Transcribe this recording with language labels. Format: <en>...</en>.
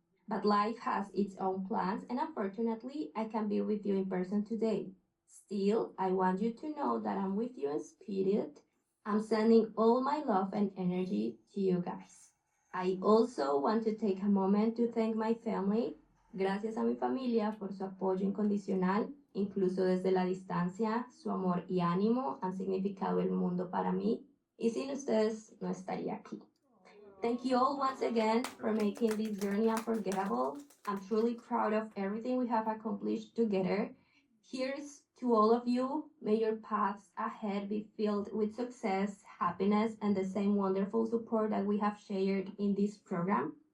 <en>But life has its own plans, and unfortunately, I can't be with you in person today. Still, I want you to know that I'm with you in spirit. I'm sending all my love and energy to you guys. I also want to take a moment to thank my family.</en> <es>Gracias a mi familia por su apoyo incondicional, incluso desde la distancia, su amor y ánimo han significado el mundo para mí, y sin ustedes no estaría aquí.</es> <en>Thank you all once again for making this journey unforgettable. I'm truly proud of everything we have accomplished together. Here's to all of you. May your paths ahead be filled with success, happiness, and the same wonderful support that we have shared in this program.</en>